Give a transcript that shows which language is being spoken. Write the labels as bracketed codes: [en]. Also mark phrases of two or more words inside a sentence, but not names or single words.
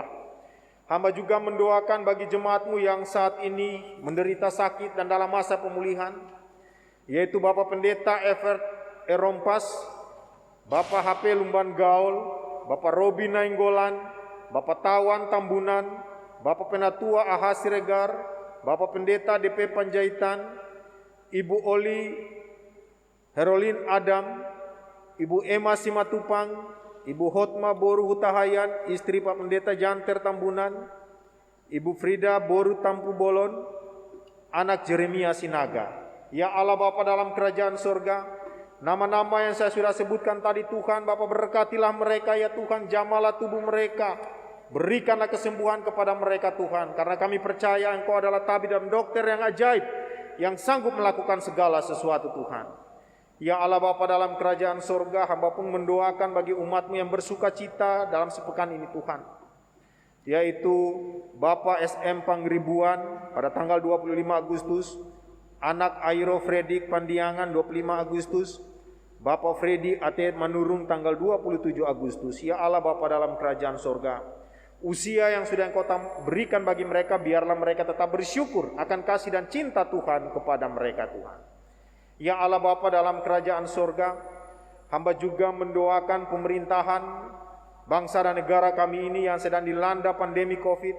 [id] Hamba juga mendoakan bagi jemaat-Mu yang saat ini menderita sakit dan dalam masa pemulihan, yaitu Bapak Pendeta Evert Erompas, Bapak HP Lumban Gaul, Bapak Robi Nainggolan, Bapak Tawan Tambunan, Bapak Penatua AH Siregar, Bapak Pendeta DP Panjaitan, Ibu Oli Herolin Adam, Ibu Emma Simatupang, Ibu Hotma Boru Hutahayan, istri Pak Pendeta Janter Tambunan, Ibu Frida Boru Tampu Bolon, anak Jeremia Sinaga. Ya Allah Bapa dalam kerajaan sorga, nama-nama yang saya sudah sebutkan tadi Tuhan, Bapa berkatilah mereka ya Tuhan, jamalah tubuh mereka, berikanlah kesembuhan kepada mereka Tuhan, karena kami percaya Engkau adalah tabib dan dokter yang ajaib, yang sanggup melakukan segala sesuatu Tuhan. Ya Allah Bapa dalam kerajaan sorga, hamba pun mendoakan bagi umat-Mu yang bersuka cita dalam sepekan ini Tuhan, yaitu Bapak SM Panggribuan pada tanggal 25 Agustus, anak Airo Fredik Pandiangan 25 Agustus, Bapak Fredi Atet Manurung tanggal 27 Agustus. Ya Allah Bapa dalam kerajaan sorga, usia yang sudah Engkau berikan bagi mereka, biarlah mereka tetap bersyukur akan kasih dan cinta Tuhan kepada mereka Tuhan. Ya Allah Bapa dalam kerajaan sorga, hamba juga mendoakan pemerintahan bangsa dan negara kami ini yang sedang dilanda pandemi COVID.